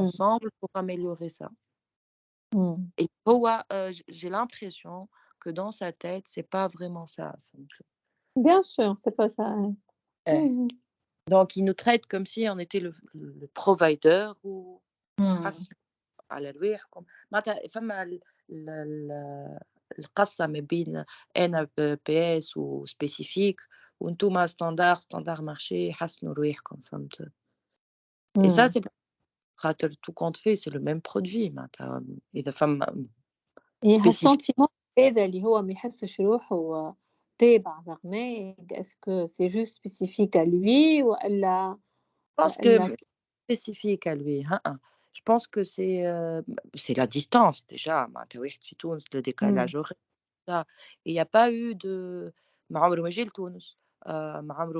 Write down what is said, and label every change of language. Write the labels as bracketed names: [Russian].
[French] ensemble pour améliorer ça. إمم. Et j'ai l'impression que dans sa tête, c'est pas vraiment ça. Bien sûr, c'est pas ça, ouais. Eh. Mmh mh. Donc, il nous traite comme si on était le provider ou إمم. [Arabic] على رواحكم معناتها فما ال القصة ما بين أنا PS و [French] spécifique [Arabic] وأنتم [French] standard marché [Arabic] حسنوا رواحكم فهمت؟ [French] Et ça إمم. c'est [Arabic] خاطر [French] tout compte fait c'est le même produit [Arabic] معناتها إذا فما هي [French] spécifique. [Arabic] هالsentiment هذا اللي هو ما يحسّش روحه تابع برنامج [French] est-ce que c'est juste spécifique à lui Je pense [Arabic] وإلا [French] que spécifique à lui hein, hein. Je pense que c'est la distance déjà [Arabic] معناتها واحد في تونس [French] le إمم. décalage horaire ça et il y a pas eu de [Arabic] ما عمره ما جه لتونس ما عمره ما